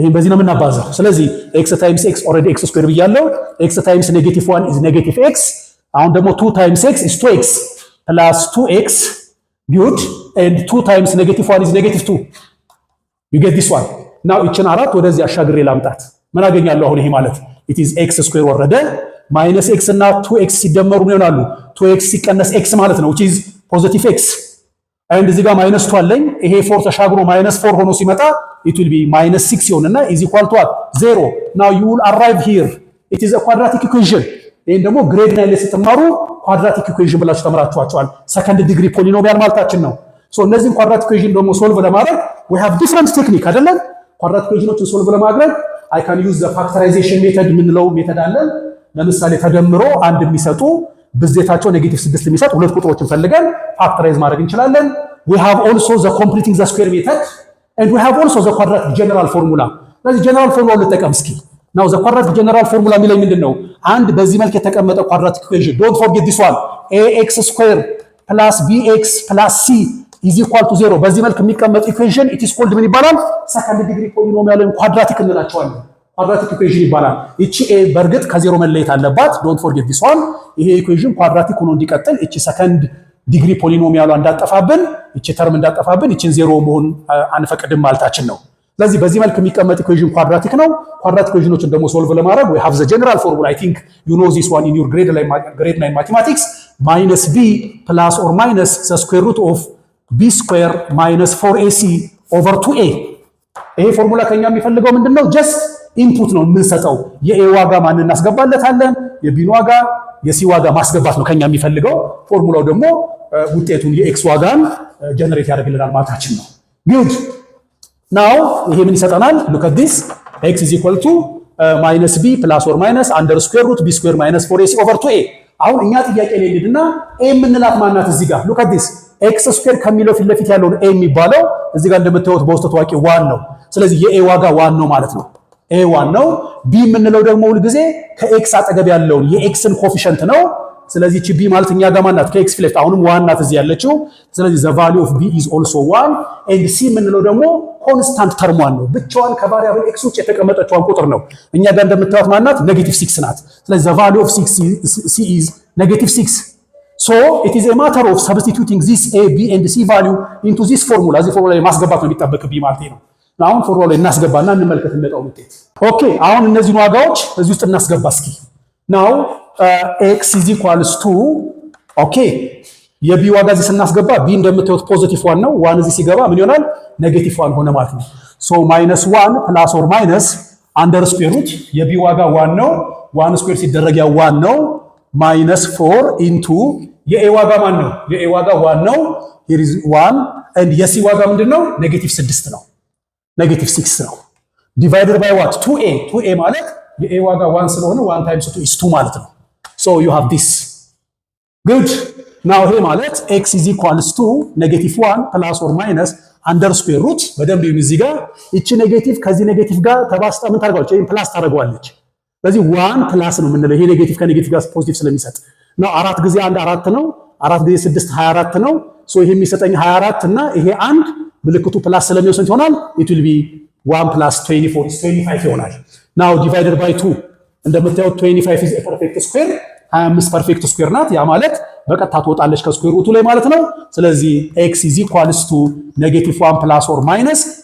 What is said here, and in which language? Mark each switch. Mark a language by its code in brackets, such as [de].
[am] ነው የምናባዛው። ስለዚህ [en] x times x already x square [am] ብያለሁ [en] x times negative 1 is negative x [am] አሁን ደግሞ [en] 2 times x is 2x plus 2x good and 2 times negative 1 is negative 2 you get this one now [am] እቺን አራት ወደዚህ አሻግሬ ላምጣት ምን አገኛለሁ? አሁን ይሄ ማለት [en] it is x square [am] ወረደ [en] minus x [am] እና 2x ሲደመሩ ምን ይሆናሉ? [en] 2x [am] ሲቀነስ [en] x [am] ማለት ነው [en] which is positive x and [am] እዚህ ጋር [en] minus 2 [am] አለኝ ይሄ [en] 4 [am] ተሻግሮ [en] minus 4 [am] ሆኖ ሲመጣ [en] it will be minus 6 [am] ይሆንና [en] is equal to what 0 now you will arrive here it is a quadratic equation [am] ይሄን ደግሞ ግሬድ 9 ላይ ስትማሩ [en] quadratic equation [am] ብላችሁ ተምራችኋቸዋል [en] second degree polynomial [am] ማለታችን ነው። [en] so [am] እነዚህን [en] quadratic equation [am] ደግሞ [en] solve [am] ለማድረግ [en] we have different technique [am] አይደለም? [en] quadratic equationዎችን solve ለማድረግ I can use the factorization method [am] ምንለው ሜተድ አለ። ለምሳሌ ተደምሮ አንድ የሚሰጡ ብዜታቸው ኔጌቲቭ 6 የሚሰጥ ሁለት ቁጥሮችን ፈልገን ፋክተራይዝ ማድረግ እንችላለን። [en] we have also the completing the square method and we have also the quadratic general formula። [am] ስለዚህ [en] general formula [am] ልጠቀም እስኪ [en] now the quadratic general formula [am] የሚለው ምንድነው? አንድ በዚህ መልክ የተቀመጠ [en] quadratic equation don't forget this one ax square plus bx plus c [am] is equal to 0 በዚህ መልክ የሚቀመጥ ኢኩዌሽን [en] it is called [am] ምን ይባላል? ሰከንድ ዲግሪ ፖሊኖሚያልን ኳድራቲክ እንላቸዋለን። ኳድራቲክ ኢኩዌሽን ይባላል። እቺ ኤ በርግጥ ከዜሮ መለየት አለባት። ዶንት ፎርጌት ዲስ ዋን። ይሄ ኢኩዌሽን ኳድራቲክ ሆኖ እንዲቀጥል እቺ ሰከንድ ዲግሪ ፖሊኖሚያሏ እንዳጠፋብን፣ እቺ ተርም እንዳጠፋብን እቺን ዜሮ መሆን አንፈቅድም ማለታችን ነው። ስለዚህ በዚህ መልክ የሚቀመጥ ኢኩዌሽን ኳድራቲክ ነው። ኳድራቲክ ኢኩዌሽኖችን ደግሞ ሶልቭ ለማድረግ [en] we have the general formula. I think you know this one in your grade 9 mathematics. minus b plus or minus the square root of b square minus 4ac over 2a. [am] ይሄ ፎርሙላ ከኛ የሚፈልገው ምንድነው? ጀስት ኢንፑት ነው የምንሰጠው። የኤ ዋጋ ማን እናስገባለታለን፣ የቢን ዋጋ፣ የሲ ዋጋ ማስገባት ነው ከኛ የሚፈልገው። ፎርሙላው ደግሞ ውጤቱን የኤክስ ዋጋን ጀነሬት ያደርግልናል ማለታችን ነው። [en] ጉድ ናው [am] ይሄ ምን ይሰጠናል? [en] look at this x is equal to minus b plus or minus under square root b square minus 4ac over 2a. [am] አሁን እኛ ጥያቄ ላይ እንሂድና a የምንላት ማናት? እዚህ ጋር [en] look at this [am] x square ከሚለው ፊት ለፊት ያለውን a የሚባለው እዚህ ጋር እንደምታዩት በውስጥ ታዋቂ 1 ነው። ስለዚህ የa ዋጋ 1 ነው ማለት ነው። a 1 ነው። b የምንለው ደግሞ ሁሉ ጊዜ ከx አጠገብ ያለውን የxን ኮፊሸንት ነው። ስለዚህ እቺ b ማለት እኛ ጋር ማናት? ከx ፊት ለፊት አሁንም 1 ናት እዚህ ያለችው። ስለዚህ [en] the value of b is also 1 and [am] c የምንለው ደግሞ ኮንስታንት ተርሟን ነው። ብቻዋን ከቫሪያብል x ውጭ የተቀመጠችዋን ቁጥር ነው። እኛ ጋር እንደምታዩት ማናት? -6 ናት። ስለዚህ [en] the value of c is -6. so it is a matter of substituting this a b and c value into this formula. [am] እዚህ ፎርሙላ ላይ ማስገባት ነው የሚጠበቅብኝ ማለት ነው። አሁን ፎርሙላ ላይ እናስገባና እንመልከት የሚመጣው ውጤት። ኦኬ አሁን እነዚህን ዋጋዎች እዚህ ውስጥ እናስገባ እስኪ። [en] now x is equals to [am] ኦኬ የቢ ዋጋ እዚህ ስናስገባ ቢ እንደምታዩት ፖዚቲቭ 1 ነው። 1 እዚህ ሲገባ ምን ይሆናል? ኔጌቲቭ 1 ሆነ ማለት ነው። ሶ -1 ፕላስ ኦር ማይነስ አንደር ስኩዌር ሩት የቢ ዋጋ 1 ነው። 1 ስኩዌር ሲደረግ ያ 1 ነው። -4 ኢንቱ የኤ ዋጋ ማን ነው? የኤ ዋጋ 1 ነው። [en] here is 1 and [am] የሲ ዋጋ ምንድነው? -6 ነው። -6 ነው። [en] divided by what? 2a [am] 2a ማለት የኤ ዋጋ 1 ስለሆነ [en] 1 times 2 is 2 [am] ማለት ነው። [en] so you have this good. now [am] ይሄ ማለት [en] x is equals to -1 plus or minus under square root [am] በደንብ ይሁን እዚህ ጋር እቺ ኔጌቲቭ ከዚህ ኔጌቲቭ ጋር ተባስጣ ምን ታደርጋለች? ይሄን ፕላስ ታደርገዋለች። ስለዚህ 1 ፕላስ ነው የምንለው። ይሄ ኔጌቲቭ ከኔጌቲቭ ጋር ፖዚቲቭ ስለሚሰጥ ነው። 4 ጊዜ 1 4 ነው። 4 ጊዜ 6 24 ነው። ሶ ይሄ የሚሰጠኝ 24 እና ይሄ 1 ምልክቱ ፕላስ ስለሚወስድ ይሆናል [en] it will be 1 plus 24 is 25 [am] ይሆናል። [en] now divided by 2 [am] እንደምታዩት [en] 25 is a perfect square [am] 25 ፐርፌክት ስኩዌር ናት። ያ ማለት በቀጥታ ትወጣለች ከስኩዌር ሩቱ ላይ ማለት ነው። ስለዚህ [en] x is equals to -1 plus or minus